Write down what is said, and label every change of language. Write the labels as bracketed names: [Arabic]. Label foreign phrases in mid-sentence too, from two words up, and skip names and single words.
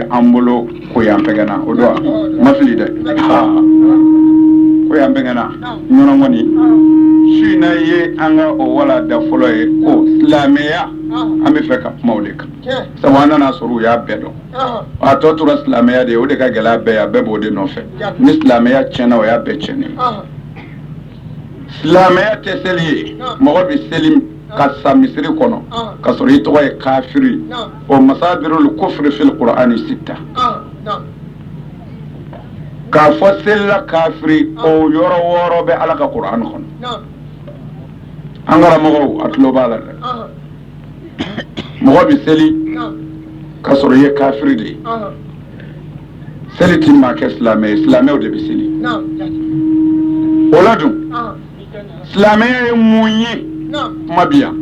[Bambara] an bolo koyanfɛgɛnna o don ma fili dɛ koyanfɛgɛnna ɲɔnɔ kɔni su in na ye an ka o walanda fɔlɔ ye ko silamɛya an bɛ fɛ ka kuma o de kan sabu an nana sɔrɔ u y'a bɛɛ dɔn a tɔ tora silamɛya de ye o de ka gɛlɛya bɛɛ ye a bɛɛ b'o de nɔfɛ ni silamɛya tiɲɛna o y'a bɛɛ tiɲɛnen silamɛya tɛ seli ye mɔgɔ bɛ seli ka sa misiri kɔnɔ ka sɔrɔ i tɔgɔ ye kafiri o [Arabic] مصادر الكفر في القرآن ستة [Bambara] k'a fɔ selila kafiri o yɔrɔ wɔɔrɔ bɛ ala ka qur'an kɔnɔ an karamɔgɔw a tulo b'a la dɛ mɔgɔ bɛ seli ka sɔrɔ i ye kafiri de ye seli ti maa kɛ silamɛ ye silamɛw de bɛ seli o la dun silamɛya ye mun ye kuma bi yan